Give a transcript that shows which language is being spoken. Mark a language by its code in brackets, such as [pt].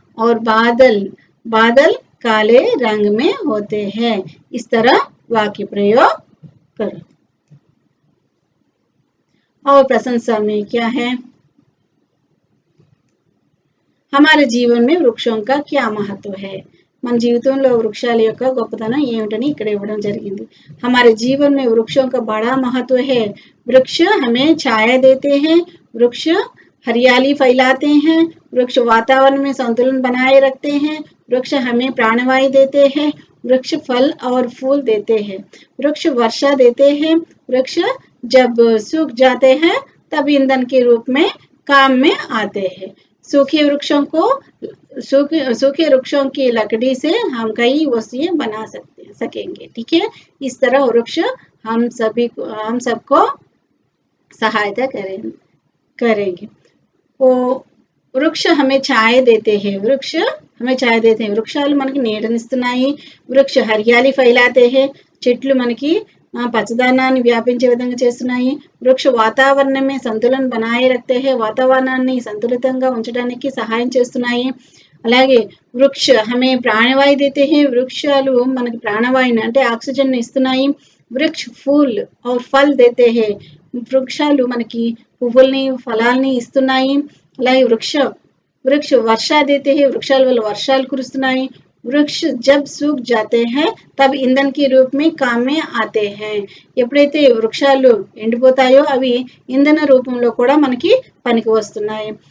[hi] और बादल, बादल काले रंग में होते हैं। इस तरह वाक्य प्रयोग करो। और प्रशंसा में क्या है? हमारे जीवन में वृक्षों का क्या महत्व है? మన జీవితంలో వృక్షాల యొక్క గొప్పతనం ఏమిటని ఇక్కడ ఇవ్వడం జరిగింది. हमारे जीवन में वृक्षों का बड़ा महत्व है. वृक्ष हमें छाया देते हैं. वृक्ष हरियाली फैलाते हैं. वृक्ष वातावरण में संतुलन बनाए रखते हैं. वृक्ष हमें प्राणवायु देते हैं. वृक्ष फल और फूल देते हैं. वृक्ष वर्षा देते हैं. वृक्ष जब सूख जाते हैं तब ईंधन के रूप में काम में आते हैं. सूखे वृक्षों को, सूखे वृक्षों की लकड़ी से हम कई वस्तुएं बना सकेंगे. ठीक है, इस तरह वृक्ष हम सबको सहायता करेंगे. वो वृक्ष हमें छाया देते हैं. वृक्ष हमें छाया देते हैं. [te] వృక్షాలు మనకి నీడనిస్తున్నాయి. [hi] వృక్ష హరియాలి ఫైలాతే హై. [te] చెట్లు మనకి పచ్చదనాన్ని వ్యాపించే విధంగా చేస్తున్నాయి. [hi] వృక్ష వాతావరణమే సంతులన बनाए रखते हैं. [te] వాతావరణాన్ని సంతులితంగా ఉంచడానికి సహాయం చేస్తున్నాయి. [hi] అలాగే వృక్ష हमें प्राणवायु देते हैं. [te] వృక్షాలు మనకి ప్రాణవాయుని అంటే ఆక్సిజన్ ఇస్తున్నాయి. [hi] వృక్ష फूल और फल देते हैं. [te] వృక్షాలు మనకి పువ్వుల్ని, ఫలాల్ని ఇస్తున్నాయి. [hi] అలాగే वृक्ष वर्षा देते हैं. [te] వృక్షాల వల్ల వర్షాలు కురుస్తున్నాయి. [hi] वृक्ष जब सूख जाते हैं तब ईंधन के रूप में काम में आते हैं. [te] ఎప్పుడైతే వృక్షాలు ఎండిపోతాయో అవి ఇంధన రూపంలో కూడా మనకి పనికి వస్తున్నాయి.